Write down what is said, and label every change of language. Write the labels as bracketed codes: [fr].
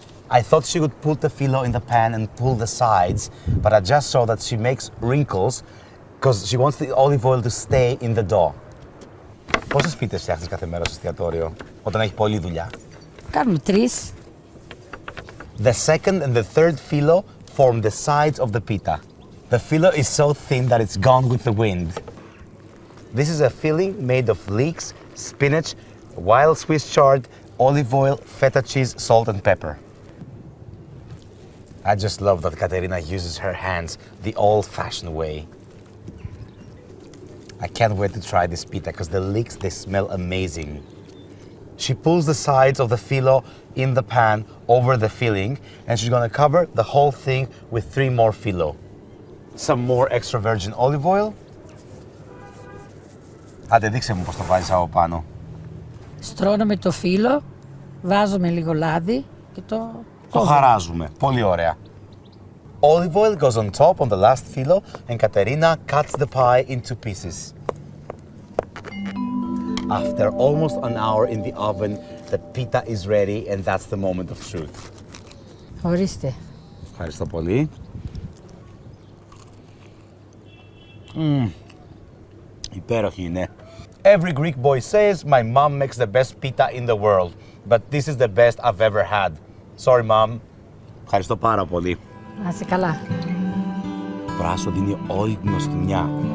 [en] I thought she would put the filo in the pan and pull the sides, but I just saw that she makes wrinkles because she wants the olive oil to stay in the dough. [el] Πόσες πίτες φτιάχνεις κάθε μέρα στο εστιατόριο, όταν έχει πολλή δουλειά? Κάνουμε 3. [en] The second and the third filo form the sides of the pita. The filo is so thin that it's gone with the wind. This is a filling made of leeks, spinach, wild Swiss chard, olive oil, feta cheese, salt and pepper. I just love that Katerina uses her hands the old-fashioned way. I can't wait to try this pita because the leeks, they smell amazing. She pulls the sides of the filo in the pan over the filling, and she's gonna cover the whole thing with 3 more filo. Some more extra virgin olive oil. [el] Άντε, δείξε μου πώς το βάζεις από πάνω. Στρώνουμε το φύλλο, βάζουμε λίγο λάδι και το χαράζουμε. Πολύ ωραία. [en] Olive oil goes on top on the last filo, and Katerina cuts the pie into pieces. After almost an hour in the oven, the pita is ready, and that's the moment of truth. [el] Ορίστε. Ευχαριστώ πολύ. Υπέροχη είναι. [en] Every Greek boy says my mom makes the best pita in the world, but this is the best I've ever had. Sorry, mom. [el] Ευχαριστώ πάρα πολύ. Να είσαι καλά. Πράσο δίνει όλη την νοστιμιά.